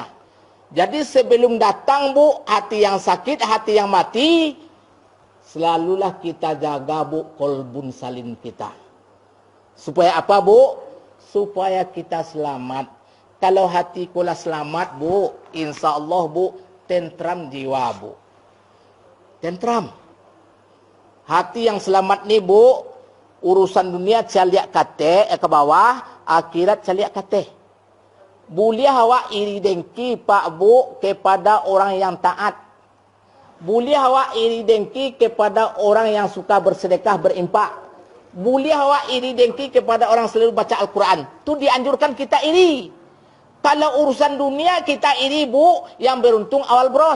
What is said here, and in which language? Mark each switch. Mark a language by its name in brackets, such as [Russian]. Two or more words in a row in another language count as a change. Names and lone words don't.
[Indonesian] Jadi sebelum datang Bu, hati yang sakit, hati yang mati, selalulah kita jaga Bu [Arabic] qalbun salim [Indonesian] kita. Supaya apa Bu? Supaya kita selamat. Kalau hati kula selamat Bu, [Arabic] insya Allah [Indonesian] Bu, tentram jiwa Bu. Tentram. Hati yang selamat ni Bu, [Minangkabau] urusan dunia caliak kate ke bawah, akhirat caliak kate. [Indonesian] Boleh awak iri dengki Pak Bu kepada orang yang taat. Boleh awak iri dengki kepada orang yang suka bersedekah, berimpak. Boleh awak iri dengki kepada orang selalu baca Al-Quran. Itu dianjurkan kita iri. Kalau urusan dunia kita iri Bu, yang beruntung awal bros.